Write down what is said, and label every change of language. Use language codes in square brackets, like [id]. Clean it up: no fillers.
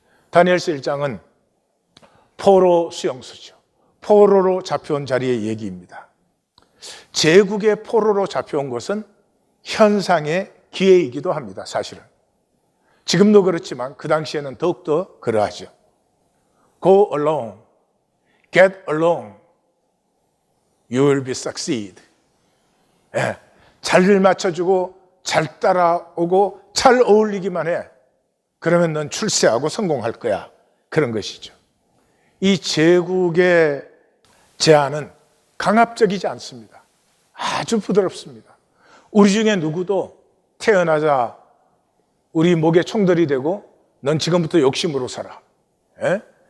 [ko] 다니엘서 1장은 포로 수용소죠. 포로로 잡혀온 자리의 얘기입니다. 제국의 포로로 잡혀온 것은 현상의 기회이기도 합니다. 사실은. 지금도 그렇지만 그 당시에는 더욱더 그러하죠. [en] Go along, get along, you will be succeed. [ko] 예, 잘 맞춰주고 잘 따라오고 잘 어울리기만 해. 그러면 넌 출세하고 성공할 거야. 그런 것이죠. 이 제국의 제안은 강압적이지 않습니다. 아주 부드럽습니다. 우리 중에 누구도 태어나자 우리 목에 총들이 되고 넌 지금부터 욕심으로 살아. 예?